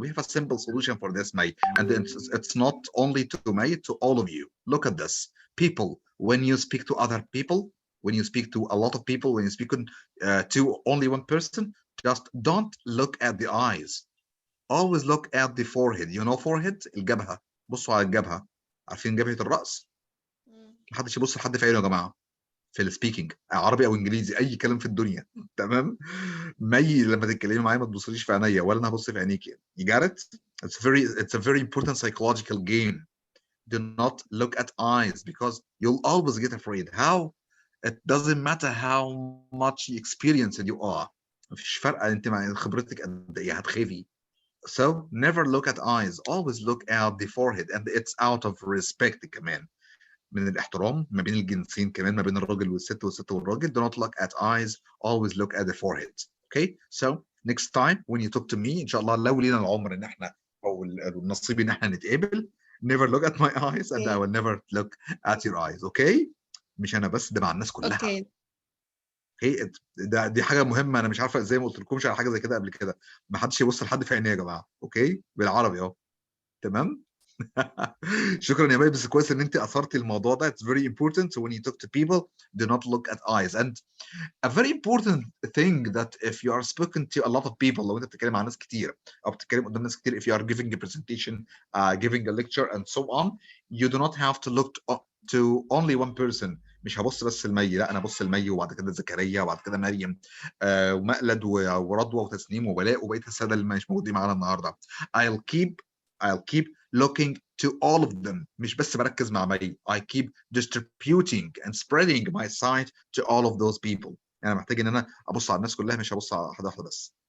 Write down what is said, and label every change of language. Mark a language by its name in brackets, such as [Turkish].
[English] We have a simple solution for this, May. And it's not only to May, to all of you. Look at this. People, when you speak to other people, when you speak to a lot of people, when you speak to only one person, just don't look at the eyes. Always look at the forehead. You know forehead? [Arabic] الجبهة. بصوا على الجبهة. عارفين جبهة الرأس؟ محدش يبص لحد في عينه يا جماعة. في السبيكينج عربي او انجليزي اي كلام في الدنيا تمام. مي لما تتكلمي معايا ما تبصليش في عينيا ولا انا هبص في عينيكي. [English] You got it? It's a very important psychological game. Do not look at eyes because you'll always get afraid. How? It doesn't matter how much experienced you are. [Arabic] مفيش فرق انت مع خبرتك قد ايه هتخافي. [English] So never look at eyes. Always look at the forehead, and it's out of respect كمان. [Arabic] من الاحترام ما بين الجنسين كمان ما بين الراجل والست والست والراجل. [English] Do not look at eyes, always look at the forehead. Okay, so next time when you talk to me [Arabic] ان شاء الله لو لينا العمر ان احنا او النصيب ان احنا نتقابل, [English] never look at my eyes and I will never look at your eyes. [Arabic] Okay, مش انا بس, ده مع الناس كلها. [English] Okay. [Arabic] Okay, دي حاجه مهمه. انا مش عارفه ازاي ما قلتلكمش على حاجه زي كده قبل كده. ما حدش يبص لحد في عينيه يا جماعه. اوكي, بالعربي اهو. تمام. شكرا يا مي, بس كويس ان انت اثرتي الموضوع ده. [English] It's very important. So when you talk to people, do not look at eyes. And a very important thing that if you are speaking to a lot of people, [Arabic] لو انت بتتكلم مع ناس كتير [English] او بتتكلم قدام ناس كتير, if you are giving a presentation, giving a lecture and so on, you do not have to look to only one person. [Arabic] مش هبص بس لمي، لا انا ابص لمي وبعد كده زكريا وبعد كده مريم ومقلد ورضوى وتسنيم وبلاء وبقيه الساده اللي مش موجودين معانا النهارده. [English] I'll keep looking to all of them. [Arabic] مش بس بركز مع مي. [English] I keep distributing and spreading my sight to all of those people. [Arabic] يعني محتاج ان انا ابص على الناس كلها، مش هبص على واحده واحده بس.